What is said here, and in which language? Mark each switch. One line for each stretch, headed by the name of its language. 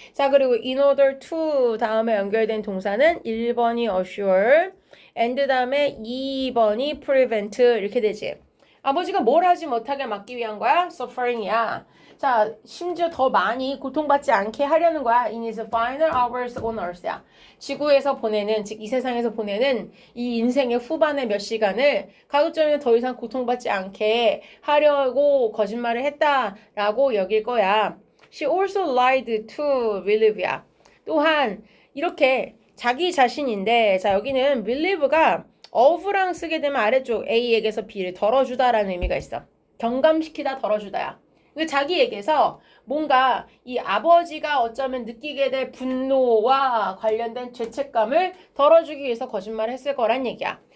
Korean: 자, 그리고
English: in order to
Korean: 다음에 연결된 동사는 1번이
English: assure,
Korean: and 다음에 2번이
English: prevent
Korean: 이렇게 되지. 아버지가 뭘 하지 못하게 막기 위한 거야?
English: suffering
Korean: 이야. 자, 심지어 더 많이 고통받지 않게 하려는 거야.
English: in his final hours on earth야.
Korean: 지구에서 보내는, 즉 이 세상에서 보내는 이 인생의 후반의 몇 시간을 가급적이면 더 이상 고통받지 않게 하려고 거짓말을 했다라고 여길 거야.
English: She also lied to believe야.
Korean: 또한 이렇게 자기 자신인데, 자 여기는 believe가 of랑 쓰게 되면 아래쪽 A에게서 B를 덜어주다라는 의미가 있어. 경감시키다 덜어주다야. 자기에게서 뭔가 이 아버지가 어쩌면 느끼게 될 분노와 관련된 죄책감을 덜어주기 위해서 거짓말을 했을 거란 얘기야.